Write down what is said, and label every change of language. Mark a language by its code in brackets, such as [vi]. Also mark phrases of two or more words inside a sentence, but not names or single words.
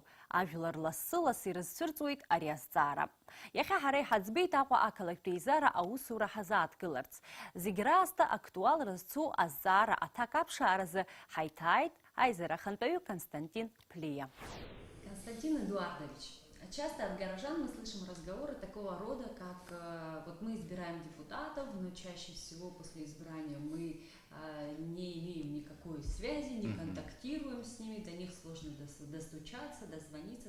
[ab] Ажәлар лассы-лассы ирызцәырҵуеит ари азҵаара. Иахьа ҳара иҳаӡбеит Аҟәа ақалақь пеизара аусура ҳазааҭгыларц. Зегь раасҭа актуал рызцу азҵаара аҭак аԥшааразы ҳаиҭааит аизара ахантәаҩы Константин Плия. [ru] Константин Эдуардович, часто от горожан мы слышим разговоры такого рода, как вот мы избираем депутатов, но чаще всего после избрания мы не имеем никакой связи, не контактируем с ними, до них сложно достучаться, дозвониться.